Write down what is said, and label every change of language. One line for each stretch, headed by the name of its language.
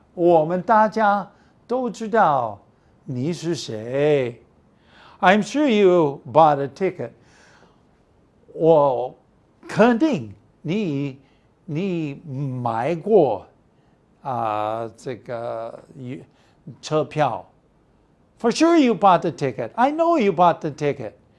Chinese: 我们大家都知道你是谁.
English: I'm sure you bought a ticket.
Chinese: 我肯定你买过这个车票.
English: For sure you bought the ticket. I know you bought the ticket.